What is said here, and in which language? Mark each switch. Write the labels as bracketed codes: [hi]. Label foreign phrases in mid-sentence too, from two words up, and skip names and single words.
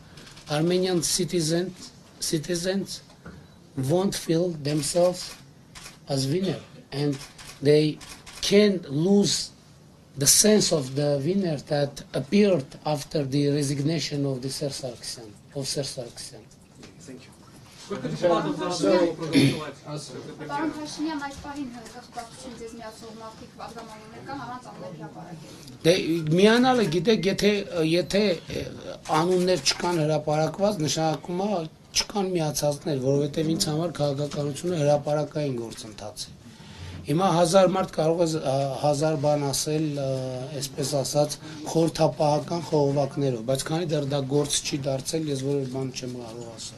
[en] Armenian citizens won't feel themselves as winner, and they can lose the sense of the winner that appeared after the resignation of the Ser Sarkisyan. Thank you. [hy] Պարոն Փաշինյան, այս պահին կախվածություն ձեզ միացող մարդիկ պատգամավորներ կան առանց անունների հրապարակելու։ Դե միանալը գիտեք, եթե անուններ չկան հրապարակված, նշանակում է չկան միացածներ, որովհետև ինձ համար քաղաքականությունը հրապարակային գործընթաց է։ Հիմա 1000 մարդ կարող է 1000 բան ասել, այսպես ասած, խորհրդապահական խողովակներով, բայց քանի դեռ դա գործ չի դարձել, ես որևէ բան չեմ կարող ասել։